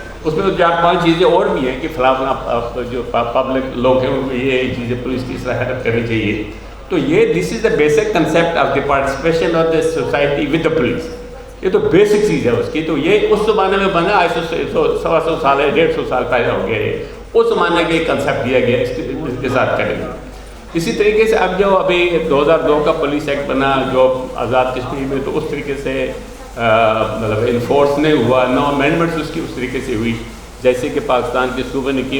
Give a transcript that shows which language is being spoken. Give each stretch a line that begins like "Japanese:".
Urdu: اس میں 4-5 چیزیں اور بھی ہیں کہ فلاں جو پبلک لوگ ہیں ان کو یہ چیزیں پولیس کی اس طرح ہیلپ کرنی چاہیے. تو یہ
English: This is the basic concept of the participation of the society with the police.
Urdu: یہ تو بیسک چیز ہے اس کی. تو یہ اس زمانے میں بنا, آج 100 سال ہے, 150 سال پہلے ہو گیا ہے, اس زمانے کا ایک کنسیپٹ دیا گیا, اس کے ساتھ کریں گے. اسی طریقے سے اب جو ابھی 2002 کا پولیس ایکٹ بنا جو آزاد کشمیر میں, تو اس طریقے سے مطلب انفورس نہیں ہوا,
English: no amendments
Urdu: اس کی اس طریقے سے ہوئی جیسے کہ پاکستان کے صوبے نے کی.